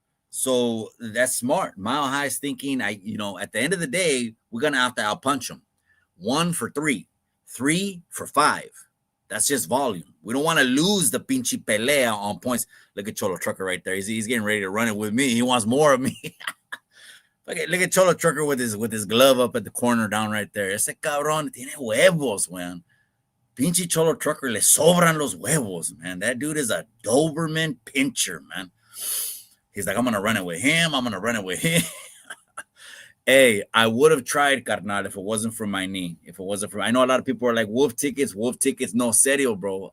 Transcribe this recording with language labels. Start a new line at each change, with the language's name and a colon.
English: So that's smart. Mile High's thinking, at the end of the day, we're going to have to outpunch them. 1 for 3, 3 for 5. That's just volume. We don't want to lose the
Spanish: pinche pelea
English: on points. Look at Cholo Trucker right there. He's getting ready to run it with me. He wants more of me. Look at Cholo Trucker with his glove up at the corner down right there.
Spanish: Ese cabrón tiene huevos, man. Pinche Cholo Trucker le sobran los huevos, man.
English: That dude is a Doberman pincher, man. He's like, I'm going to run it with him. I'm going to run it with him. Hey, I would have tried, carnal, if it wasn't for my knee. I know a lot of people are like, wolf tickets. No, serio, bro.